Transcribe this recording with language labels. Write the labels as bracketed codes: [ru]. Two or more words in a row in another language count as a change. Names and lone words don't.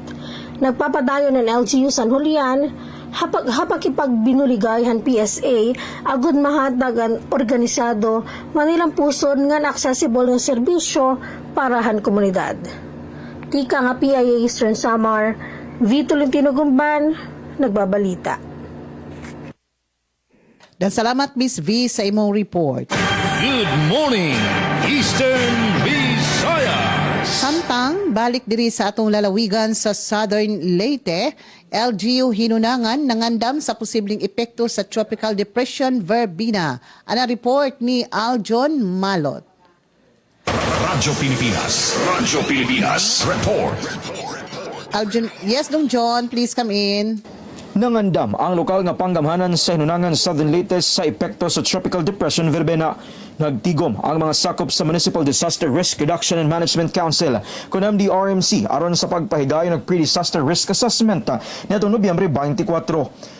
[war] Nagpapadayon ng LGU San Julian, hapag-ipagbinuligay han PSA, agud mahatag ang organisado manilang puson nga accessible nga serbisyo para han komunidad. Tika nga PIA Eastern Samar, V. [tl] Tolentino Gumban, nagbabalita. [ceb] Dan salamat Ms. V sa imong report. [en] Good morning, Eastern Visayas. [ceb] Samtang balik diri sa atong lalawigan sa Southern Leyte, LGU hinunangan nangandam sa posibleng epekto sa Tropical Depression Verbena. Ana report ni Aljon Malot. [en] Radyo Pilipinas report. Aljon, yes dong John, please come in. [ceb] Nangandam ang lokal nga panggamhanan sa hinunangan Southern Leyte sa epekto sa Tropical Depression Verbena. Nagtigom ang mga sakop sa Municipal Disaster Risk Reduction and Management Council kun MDRMC aron sa pagpahigayon ng [en] Pre-Disaster Risk Assessment [ceb] nitong Nobyembre 24.